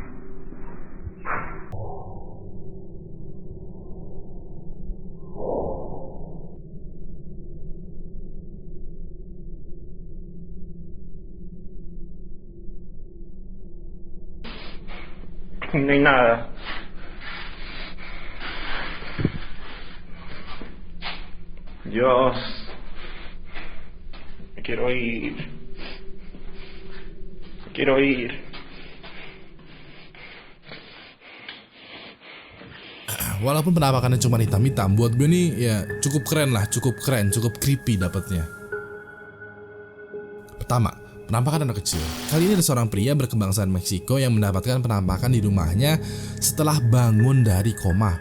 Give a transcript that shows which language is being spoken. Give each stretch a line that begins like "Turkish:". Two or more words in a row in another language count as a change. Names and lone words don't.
Spanish: No hay nada. Dios. Me quiero ir. Quiero ir.
Indonesian: Walaupun penampakannya cuma hitam-hitam, buat gue nih ya cukup keren lah, cukup keren, cukup creepy dapatnya. Pertama, penampakan anak kecil. Kali ini ada seorang pria berkebangsaan Meksiko yang mendapatkan penampakan di rumahnya setelah bangun dari koma.